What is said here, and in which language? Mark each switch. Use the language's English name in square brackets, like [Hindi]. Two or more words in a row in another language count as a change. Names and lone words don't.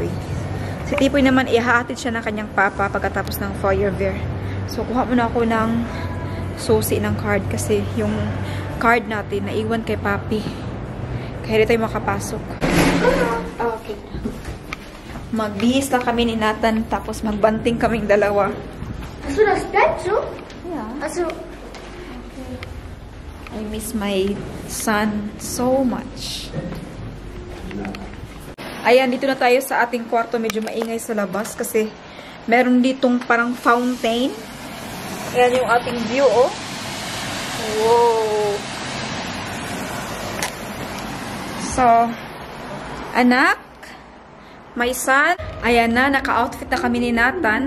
[Filipino] Si Tipoy naman, ihahatid siya ng kanyang papa pagkatapos ng feuerwehr. So, kuha muna ako ng susi ng card kasi yung card natin naiwan kay Papi. Kaya di tayo makapasok. Okay. Magbihis lang kami ni Nathan tapos magbanting kaming dalawa. [German] Hast du das Bett so? [English] Yeah. [German] Also, [English] I miss my son so much. [Filipino] Ayan, dito na tayo sa ating kwarto. Medyo maingay sa labas kasi meron ditong parang fountain. Ayan yung ating view, oh. Wow. So, anak, [English] my son, [Filipino] ayan na, naka-outfit na kami ni Nathan.